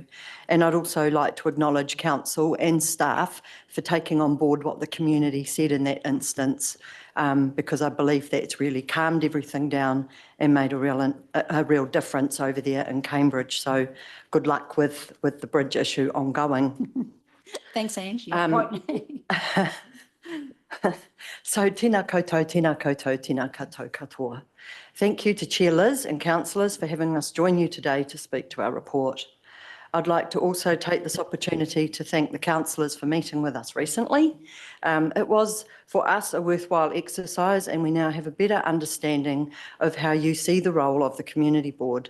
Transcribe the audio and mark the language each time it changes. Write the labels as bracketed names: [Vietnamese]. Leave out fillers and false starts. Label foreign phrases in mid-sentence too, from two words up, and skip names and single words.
[English] And I'd also like to acknowledge council and staff for taking on board what the community said in that instance, because I believe that's really calmed everything down and made a real difference over there in Cambridge. So good luck with the bridge issue ongoing. Thanks, Ange. [Māori] So tēnā koutou, tēnā koutou, tēnā koutou katoa. [English] Thank you to Chair Liz and councillors for having us join you today to speak to our report. I'd like to also take this opportunity to thank the councillors for meeting with us recently. It was for us a worthwhile exercise, and we now have a better understanding of how you see the role of the community board.